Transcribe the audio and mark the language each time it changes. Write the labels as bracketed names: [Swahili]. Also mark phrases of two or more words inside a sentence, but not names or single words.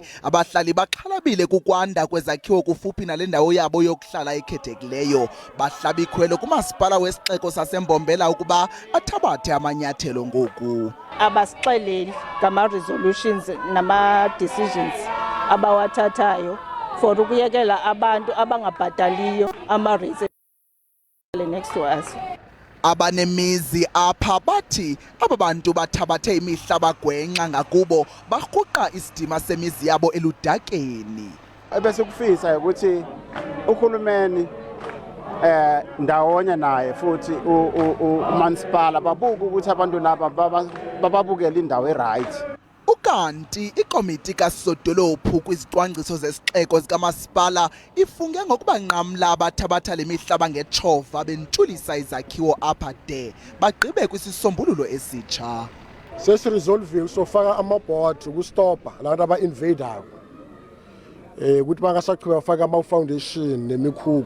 [Xhosa] Abahlali baxhalabile kukwanda kwezakhiwo kufuphi nale ndawo yabo yokuhlala ekhethekileyo. Bahlaba ikhwelo kumasipala wesixeko saseMbombela ukuba athabathe amanyathelo ngoku. Abasixeleli ngama-resolutions nama-decisions abawathathayo for ukuyekela abantu abangabhataliyo ama-rates [English] next to us. [Xhosa] Abanemizi apha bathi aba bantu bathabathe imihlaba gwenxa ngakubo barhuqa isidima semizi yabo eludakeni. [Zulu] Ebese kufisa ukuthi uhulumeni ndawonye naye futhi umansipala babuka ukuthi abantu laba bababukela indawo eright. [Xhosa] Ukanti ikomiti kasodolophu kwizicwangciso zesixeko zikamasipala ifunge ngokuba nqamla abathabatha le mihlaba ngetshova bentulisa izakhiwo apha de bagqibe kwisisombululo esitsha. [Zulu] Sesiresolve sofaka amabhodi ukustopa labantu aba-invader ukuthi bangasaqhubeka bafaka ama-foundation nemikhukhu.